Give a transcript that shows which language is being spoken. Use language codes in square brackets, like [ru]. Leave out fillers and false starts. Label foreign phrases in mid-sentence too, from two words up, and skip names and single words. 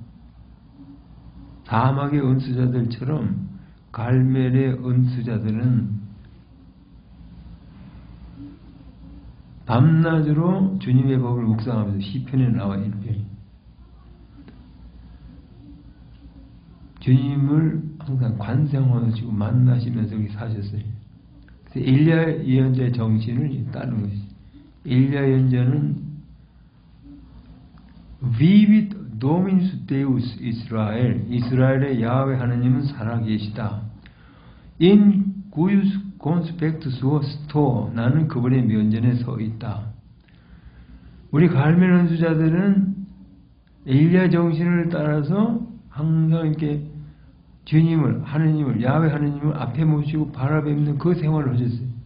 [ko] 사막의 은수자들처럼 갈멜의 은수자들은 밤낮으로 주님의 법을 묵상하면서 시편에 나와 있는 편이, 주님을 항상 관생하시고 만나시면서 그렇게 사셨어요. 그래서 엘리야 예언자의 정신을 따르는 것이죠. 엘리야 예언자는 [la] Vivit Dominus Deus Israel, [ko] 이스라엘의 야훼 하나님은 살아계시다. [la] In cuius conspectus sto, [ko] 나는 그분의 면전에 서 있다. 우리 갈멜 은수자들은 엘리야 정신을 따라서 항상 이렇게 주님을, 하느님을, 야훼 하느님을 앞에 모시고 바라뵙는 그 생활을 하셨어요.